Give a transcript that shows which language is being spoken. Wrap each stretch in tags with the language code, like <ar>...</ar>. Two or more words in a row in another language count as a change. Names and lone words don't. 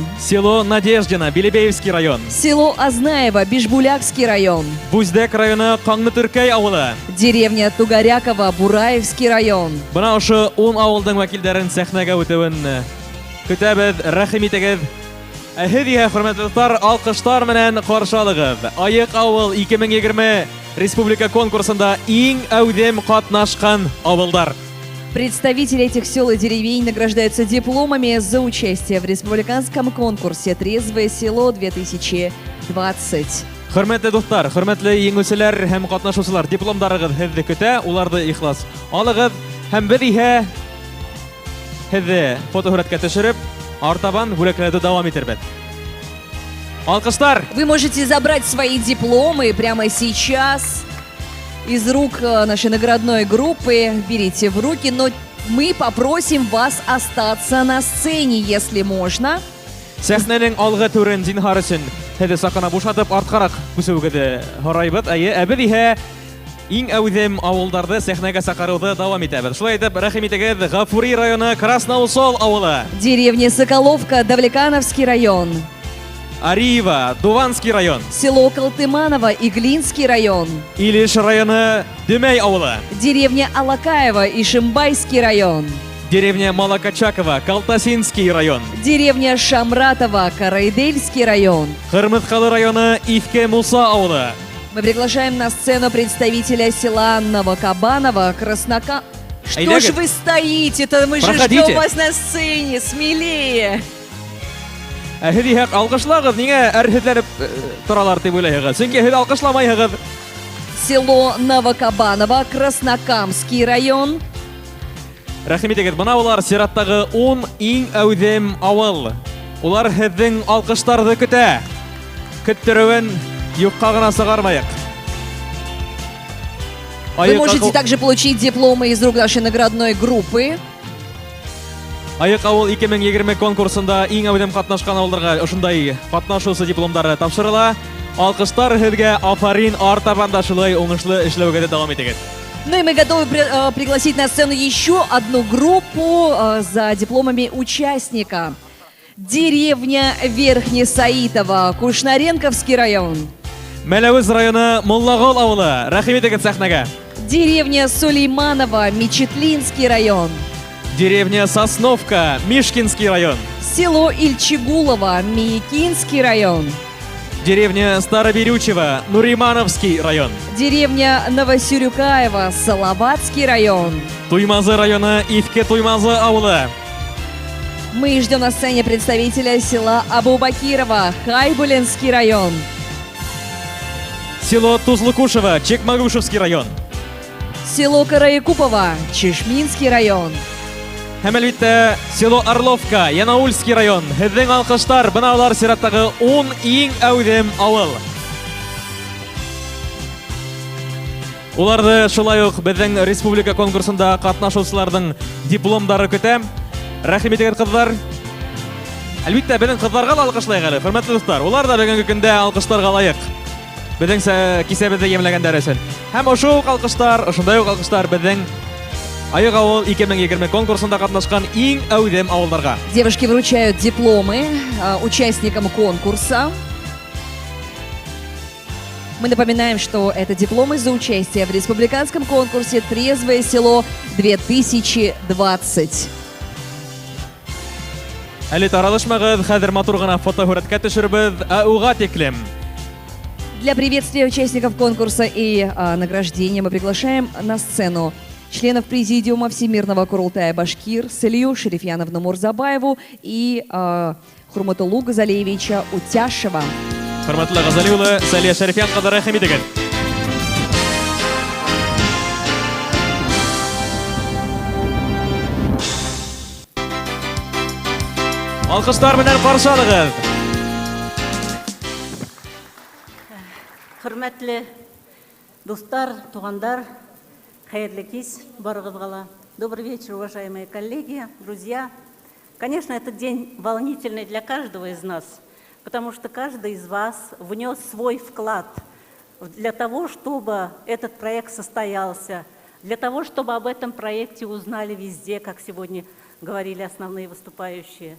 <ru>Село Надеждино, Белебеевский район. Село Ознаево, Бишбулякский район.</ru> <ba>Бүздәк районы Каңны-Төркәй авылы.</ba> <ru>Деревня Тугаряково, Бураевский район.</ru> <ba>Бына ошо 10 авылдың вәкилләрен сәхнәгә үтүен көтәбез, рәхим итегез. Һеҙгә, хөрмәтле дуслар, алҡыштар менән ҡаршы алығыҙ. Айыҡ ауыл 2020 республика конкурсында иң әүҙем ҡатнашҡан авылдар.</ba> <ru>Представители этих сел и деревень награждаются дипломами за участие в республиканском конкурсе «Трезвое село 2020».</ru> <ba>Хөрмәтле дуслар, хөрмәтле еңеүселәр һәм ҡатнашыусылар, дипломдарығыҙ һеҙҙе көтә, уларҙы ихлас алығыҙ һәм беҙ иһә һеҙҙе фотоһүрәткә төшөрөп, артабан бүләкләүҙе дауам итербеҙ. Алҡыштар!</ba> <ru>Вы можете забрать свои дипломы прямо сейчас из рук нашей наградной группы. Берите в руки, но мы попросим вас остаться на сцене, если можно.</ru> <ba>Сәхнәнең алғы түрен зинһар өсөн һеҙҙе саҡына бушатып, артҡараҡ күсеүегеҙҙе һорайбыҙ. Беҙ иһә иң әүҙем ауылдарҙы сәхнәгә саҡырыуҙы дауам итәбеҙ. Шулай итеп, рәхим итегеҙ, Ғафури районы Красноусол авылы.</ba> <ru>Деревня Соколовка, Давлекановский район. Ариева, Дуванский район. Село Колтыманово, Иглинский район.</ru> <ba>Илеш районы Дөмәй авылы.</ba> <ru>Деревня Алакаева, Ишимбайский район. Деревня Малакачакова, Калтасинский район. Деревня Шамратова, Карайдельский район.</ru> <ba>Хырмыҫҡалы районы Ифке Муса ауылы.</ba> <ru>Мы приглашаем на сцену представителя села Новокабаново, Краснока... Что ж вы стоите-то? Мы же ждем вас на сцене, смелее!</ru> <ba>Һеҙ иһә алҡышлағыҙ, ниңә әрһеҙләнеп торалар тип уйлайһығыҙ? Сөнки һеҙ алҡышламайһығыҙ.</ba> <ru>Село Новокабаново, Краснокамский район.</ru> <ba>Рәхим итегеҙ, бына улар сираттағы 10 иң әүҙем ауыл. Улар һеҙҙең алҡыштарҙы көтә. Көттөрөүен юҡҡа ғына сығармайыҡ.</ba> <ru>Вы можете также получить дипломы из рук нашей наградной группы.</ru> <ba>Айыҡ ауыл 2020 конкурсында иң әүҙем ҡатнашҡан ауылдарға ошондай ҡатнашыусы дипломдары тапшырыла. Алҡыштар һеҙгә, афарин, артабан да шулай уңышлы эшләүегеҙҙе дауам итегеҙ.</ba> <ru>Ну и мы готовы пригласить на сцену еще одну группу за дипломами участника. Деревня Верхнесаитово, Кушнаренковский район.</ru> <ba>Мәләвез районы Муллағол ауылы. Рәхим итегеҙ сәхнәгә.</ba> <ru>Деревня Сулейманово, Мечетлинский район. Деревня Сосновка, Мишкинский район. Село Ильчегулово, Миякинский район. Деревня Староберючево, Нуримановский район. Деревня Новосюрюкаево, Салаватский район. Туймазы районы Ифке Туймазы ауылы. Мы ждем на сцене представителя села Абубакирова, Хайбулинский район. Село Тузлукушево, Чекмагушевский район. Село Караякупово, Чешминский район.</ru> <ba>Һәм әлбиттә,</ba> <ru>село Орловка, Янаульский район.</ru> <ba>Һеҙҙең алҡыштар, бына улар сираттағы 10 иң әүҙем ауыл. Уларҙы шулай уҡ беҙҙең республика конкурсында ҡатнашыусыларҙың дипломдары көтә. Рәхим итегеҙ, ҡыҙҙар. Әлбиттә, беҙҙең ҡыҙҙарға ла алҡышлайыҡ әле, хөрмәтле дуҫтар. Улар да бөгөнгө көндә алҡыштарға лайыҡ. Беҙҙең кисәбеҙҙе емләгәндәр өсөн. Һәм ошо уҡ алҡыштар, ошондай уҡ алҡыштар беҙҙең Айык авыл 2020 конкурсында катнашкан иң әүдем авылдарга.</ba> <ru>Девушки вручают дипломы участникам конкурса. Мы напоминаем, что это дипломы за участие в республиканском конкурсе «Трезвое село 2020».</ru> <tt>Әле таралышмагыз, хәзер матур гына фотосурәткә төшербез, уга тиклем.</tt> <ru>Для приветствия участников конкурса и награждения мы приглашаем на сцену членов Президиума Всемирного Курултая Башкир Салию Шерифьяновну Мурзабаеву и Хурматулу Газалиевича Утяшева.</ru> <tt>Хурматлы Газали улы, Салия Шерифьян кызы рәхим итегез.</tt> <ba>Алкыштар менән каршы алыгыз.</ba> <tt>Хөрмәтле достар, тугандар, хәерле кич барыгызга.</tt> <ru>Добрый вечер, уважаемые коллеги, друзья. Конечно, этот день волнительный для каждого из нас, потому что каждый из вас внес свой вклад для того, чтобы этот проект состоялся, для того, чтобы об этом проекте узнали везде, как сегодня говорили основные выступающие.</ru>